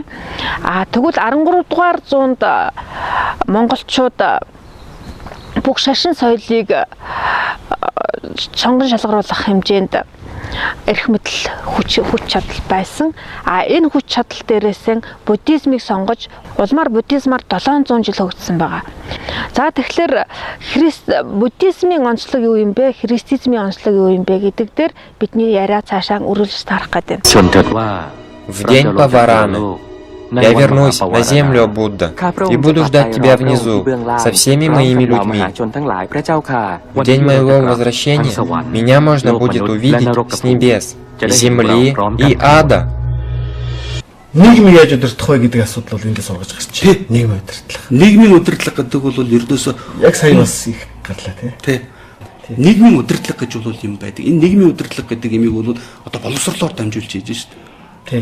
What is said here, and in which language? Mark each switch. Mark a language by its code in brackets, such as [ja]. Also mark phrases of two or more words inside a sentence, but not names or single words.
[mn] Тэгвэл 13-р зуунд монголчууд бүх шашин соёлыг сонгон шалгаруулах хэмжээнд эрх мэдэл хүч чадал байсан. Энэ хүч чадал дээрээс буддизмыг сонгож улмаар буддизмаар 700 жил хөгжсөн байгаа. За тэгэхээр буддизмын онцлог юу юм бэ? Христизмын онцлог юу юм бэ гэдэг дээр бидний яриа цаашаа үргэлж тарах гэдэг. [ru] В день Павараны я вернусь на землю, Будда, и буду ждать тебя внизу со всеми моими людьми. В день моего возвращения меня можно будет увидеть с небес, земли и ада. [mn] Нийгмийг яаж удирдах вэ гэдэг асуудал бол ингээд сургаж гарч байна. Нийгмийн удирдлага. Нийгмийн удирдлага гэдэг бол ердөөсөө яг сая бас их гарлаа тий. Нийгмийн удирдлага гэж бол юм байдаг. Энэ нийгмийн удирдлага гэдэг имийг бол одоо боловсрлоор дамжуулж хийж шүү дээ.